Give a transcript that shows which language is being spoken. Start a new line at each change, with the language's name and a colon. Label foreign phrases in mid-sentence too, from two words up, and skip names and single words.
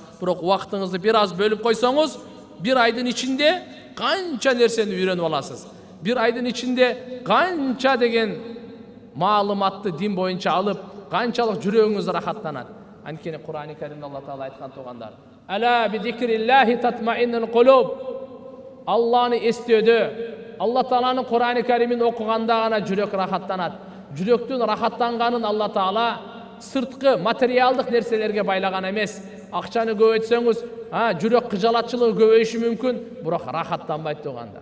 Kyrgyz: Бирок убактыңызды бир аз бөлүп койсоңуз, бир айдын ичинде канча нерсени үйрөнүп аласыз. Бир айдын ичинде канча деген маалыматты дин боюнча алып, канчалык жүрөгүңүз рахаттанат. Анткени Кур'ани Каримде Алла Таала айткан туугандар,
Arabic: ألا بذكر الله تطمئن القلوب.
Kyrgyz: Алланы эстөөдө, Алла Тааланын Кур'ани Каримин окуганда гана жүрөк рахаттанат. Жүрөктүн рахаттанганын Алла Таала сырткы материалдык нерселерге байлаган эмес. Акчаны көбөйтсөңүз, жүрөк кыжалатчылыгы көбөйүшү мүмкүн, бирок рахаттанбайт туугандар.